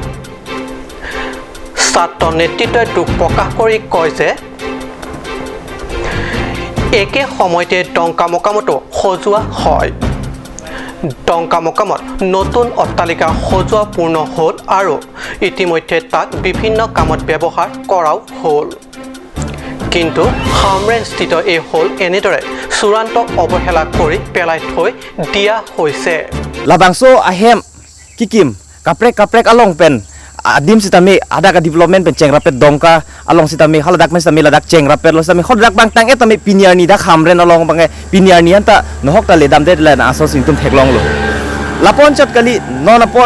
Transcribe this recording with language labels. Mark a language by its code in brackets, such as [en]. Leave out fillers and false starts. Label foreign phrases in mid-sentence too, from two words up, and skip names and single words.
[as] ছাত্ৰ নেতৃত্বই দুখ প্ৰকাশ কৰি কয় যে একে সময়তে ডংকা মকামতো সজোৱা হয় ডংকা মকামত নতুন অট্টালিকা সজোৱা পূৰ্ণ হ'ল আৰু ইতিমধ্যে তাক বিভিন্ন কামত ব্যৱহাৰ কৰাও হ'ল কিন্তু হামৰেনস্থিত এই হ'ল এনেদৰে চূড়ান্ত অৱহেলা কৰি পেলাই থৈ দিয়া হৈছে [mjw] Labangso ahem kikim kaprek along pen adim sitami ada ka development pen ceng rapet dongka along sitami haladak men sitami ladak ceng rapet lo sitami hodak bang tang etami piniar ni dak hamren along bange piniar ni anta nohok ta ledam de la aso sintum theklong lo lapon chat kali non apor